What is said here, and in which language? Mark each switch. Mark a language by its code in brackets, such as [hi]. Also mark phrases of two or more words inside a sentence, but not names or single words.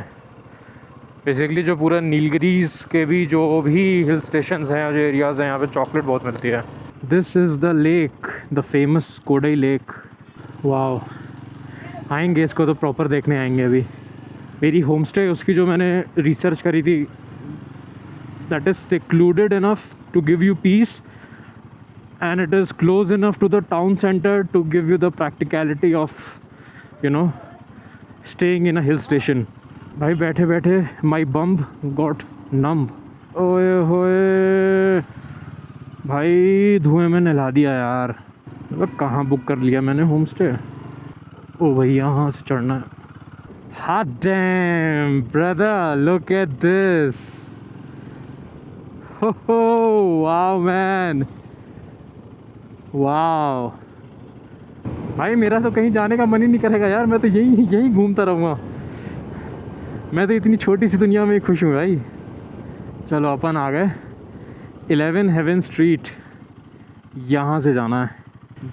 [hi] बेसिकली जो पूरा नीलगिरीज के भी जो भी [en] hill stations [hi] हैं, जो एरियाज़ हैं, यहाँ पे चॉकलेट बहुत मिलती है। [en] This is the lake, the famous Kodai lake. [hi] वाओ, आएंगे इसको तो प्रॉपर देखने आएंगे अभी। मेरी [en] home stay [hi] उसकी जो मैंने रिसर्च करी थी, [en] that is secluded enough to give you peace and it is close enough to the town center to give you the practicality of, you know, staying in a hill station. [hi] भाई बैठे बैठे [en] my bum got numb। [hi] ओए होए भाई, धुएं में नहला दिया यार। मतलब कहाँ बुक कर लिया मैंने [en] home stay. [hi] ओ भाई यहाँ से चढ़ना है। [en] Hot damn, brother, look at this. Ho ho, wow man. Wow. [hi] भाई मेरा तो कहीं जाने का मन ही नहीं करेगा यार, मैं तो यहीं घूमता रहूँगा। मैं तो इतनी छोटी सी दुनिया में ही खुश हूँ भाई। चलो अपन आ गए 11 हेवन स्ट्रीट, यहाँ से जाना है।